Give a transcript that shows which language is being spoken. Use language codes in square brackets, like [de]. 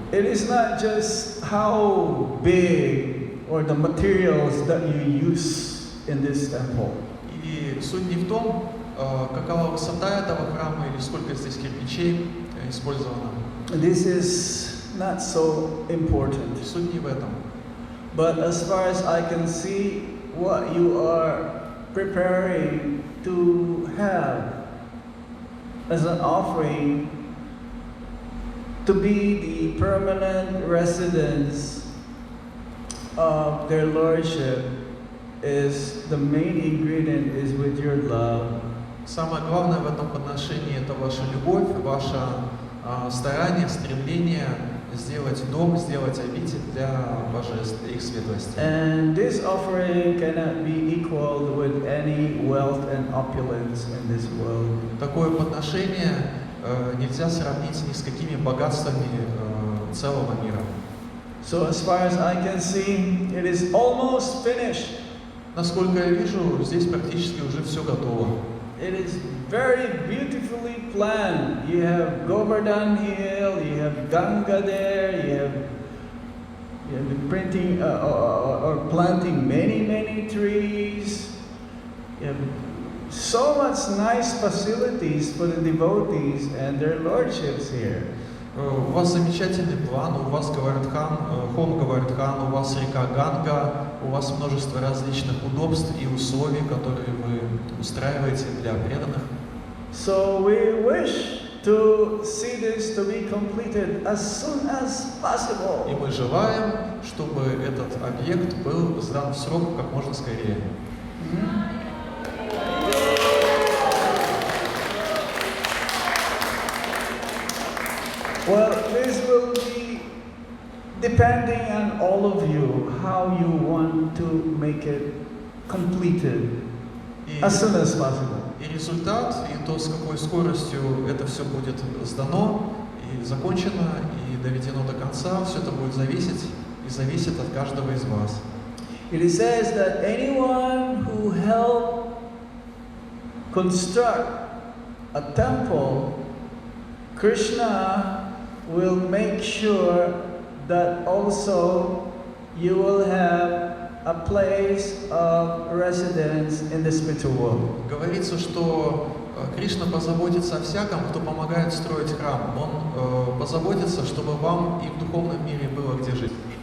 [en] It is not just how big or the materials that you use in this temple. [ru] И суть не в том, какова высота этого храма или сколько здесь кирпичей использовано. [en] This is not so important. [ru] Суть не в этом. [en] But as far as I can see, what you are preparing to have as an offering to be the permanent residence of their lordship is the main ingredient is with your love. [ru] Самое главное в этом подношении – это ваша любовь, ваше старание, стремление сделать дом, сделать обитель для божеств, их светлости. [en] And this offering cannot be equaled with any wealth and opulence in this world. [ru] Такое подношение нельзя сравнить ни с какими богатствами целого мира. [en] So as far as I can see, it is almost finished. [ru] Насколько я вижу, здесь практически уже все готово. [en] It is very beautifully planned. You have Govardhan Hill, you have Ganga there, you have been printing or planting many trees. You have so much nice facilities for the devotees and their lordships here. [ru] У вас замечательный план, у вас хом Гавардхан, у вас река Ганга, у вас множество различных удобств и условий, которые вы устраиваете для преданных. [en] So we wish to see this to be completed as soon as possible. [ru] И мы желаем, чтобы этот объект был сдан в срок как можно скорее. [en] Well, this will be depending on all of you, how you want to make it completed as soon as possible. [ru] И результат, и то, с какой скоростью это все будет сдано, и закончено, и доведено до конца, все это будет зависеть, и зависит от каждого из вас. [en] It says that anyone who helped construct a temple, Krishna will make sure that also you will have a place of residence in the spiritual world. [ru] Говорится, что Кришна позаботится о всяком, кто помогает строить храм. Он позаботится, чтобы вам и в духовном мире было где жить.